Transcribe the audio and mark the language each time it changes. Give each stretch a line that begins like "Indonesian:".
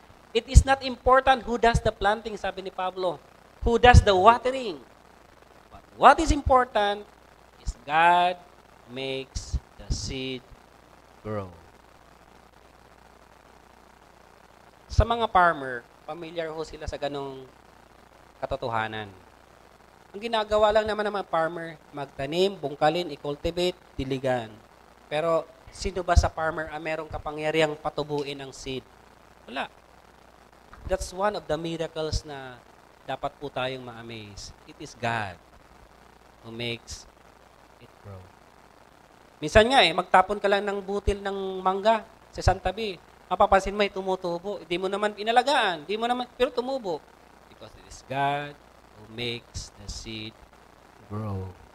English: It is not important who does the planting,
Filipino: sabi ni Pablo.
English: Who does the watering. But what is important is God makes the seed grow.
Filipino: Sa mga farmer, familiar ho sila sa ganong katotohanan. Ang ginagawa lang naman ng mga farmer, magtanim, bungkalin, i-cultivate, diligan. Pero sino ba sa farmer ang merong kapangyarihang patubuin ang seed? Wala.
English: That's one of the miracles
Filipino: na dapat po tayong ma-amaze.
English: It is God who makes it grow.
Filipino: Minsan nga magtapon ka lang ng butil ng mangga sa isang tabi. Mapapansin mo tumutubo. Hindi mo naman inalagaan. Pero tumubo.
English: Because it is God who makes the seed grow.